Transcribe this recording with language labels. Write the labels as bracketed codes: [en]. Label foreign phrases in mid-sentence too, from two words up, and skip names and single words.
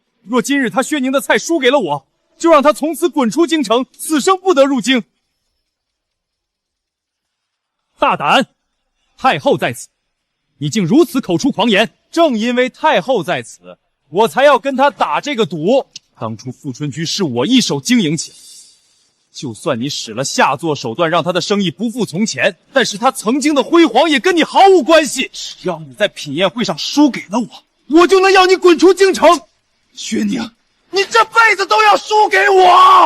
[zh] 若今日他薛寧的菜輸給了我，就讓他從此滾出京城，此生不得入京。大膽！太后在此，你竟如此口出狂言！正因為太后在此，我才要跟他打這個賭。當初富春居是我一手經營起來，就算你使了下作手段讓他的生意不復從前，但是他曾經的輝煌也跟你毫無關係。只要你在品宴會上輸給了我，我就能要你滾出京城。薛寧，你這輩子都要輸給我！